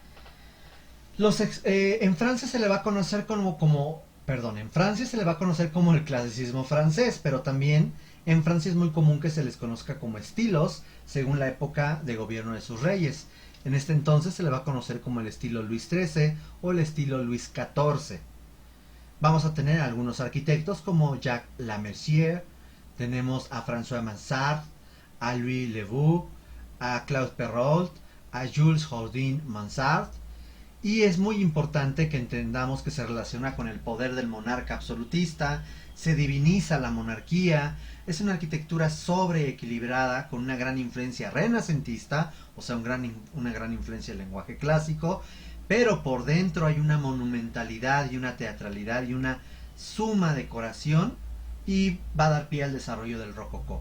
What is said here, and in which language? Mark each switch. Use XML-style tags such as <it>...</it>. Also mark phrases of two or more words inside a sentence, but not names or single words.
<es>En Francia se le va a conocer en Francia se le va a conocer como el clasicismo francés, pero también en Francia es muy común que se les conozca como estilos según la época de gobierno de sus reyes. En este entonces se le va a conocer como el estilo Luis XIII o el estilo Luis XIV. Vamos a tener algunos arquitectos como Jacques Lamercier, tenemos a François Mansart, a Louis Le Vau, a Claude Perrault, a Jules Houdin Mansart. Y es muy importante que entendamos que se relaciona con el poder del monarca absolutista, se diviniza la monarquía, es una arquitectura sobreequilibrada con una gran influencia renacentista, o sea, una gran influencia del lenguaje clásico, pero por dentro hay una monumentalidad y una teatralidad y una suma decoración y va a dar pie al desarrollo del rococó.</es>